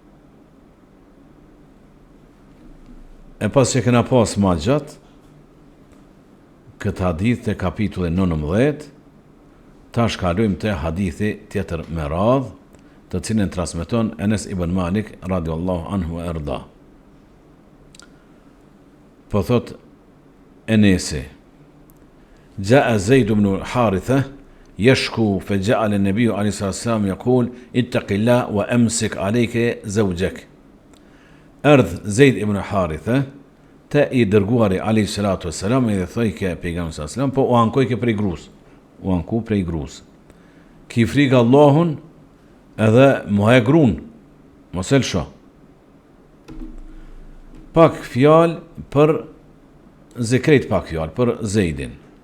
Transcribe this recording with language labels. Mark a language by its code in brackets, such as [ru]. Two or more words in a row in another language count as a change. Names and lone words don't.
[sq] E pas që këna pas ma gjatë, këtë hadith të kapitulli 19, ta shkalujmë të hadithi tjetër me radhë, të cilën transmeton Enes ibn Malik, [ar] رضي الله عنه [sq] e erda. Po thot Enesi, [ar] جاء زيد بن الحارثة يشكو فجعل النبي عليه الصلاة والسلام يقول اتق الله وأمسك عليك زوجك. [sq] erdh Zeid ibn Haritha te i dërguari [ar] عليه الصلاة والسلام [sq] i thoi ke pejgamberi [ar] صلى الله عليه وسلم, [sq] po u ankoj ke prej grus. U anku prej grus. Ki frikë Allahun edhe mohe grun. Mos e lësho. Pak fjalë për zekret, pak fjalë për Zeidin.